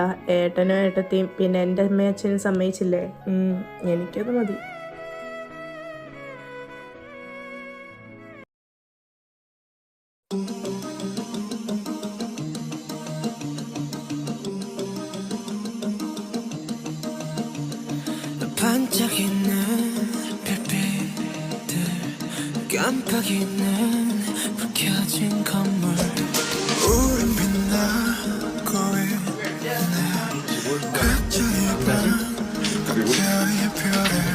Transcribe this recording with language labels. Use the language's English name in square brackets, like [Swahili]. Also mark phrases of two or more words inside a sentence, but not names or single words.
[Malayalam] ഏട്ടനും ഏട്ടത്തിയും പിന്നെ എൻ്റെ അമ്മയും അച്ഛനും സമ്മതിച്ചില്ലേ? എനിക്കത് മതി. [Korean] 반짝이는 별빛들 깜빡이는 불 켜진 건물 우린 빛나고 있네 각자의 방 각자의 별을